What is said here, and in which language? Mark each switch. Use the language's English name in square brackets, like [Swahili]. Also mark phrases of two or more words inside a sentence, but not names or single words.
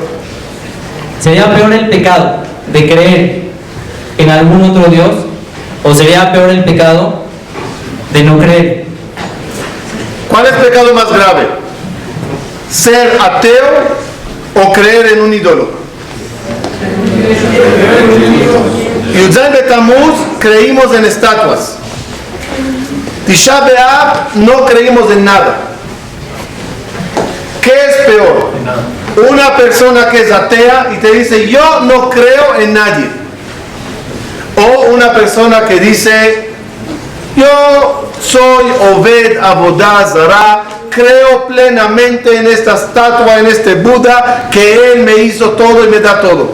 [Spanish] ¿Sería peor el pecado de creer en algún otro Dios? ¿O sería peor el pecado de no creer. ¿Cuál es el pecado más grave? ¿Ser ateo o creer en un ídolo? Yud-Zayin Betamuz creímos en estatuas. Tisha B'Av no creímos en nada. ¿Qué es peor? Una persona que es atea y te dice yo no creo en nadie. O una persona que dice yo soy [Hebrew] עובד עבודה זרה, [Spanish] creo plenamente en esta estatua, en este Buda, que él me hizo todo y me da todo.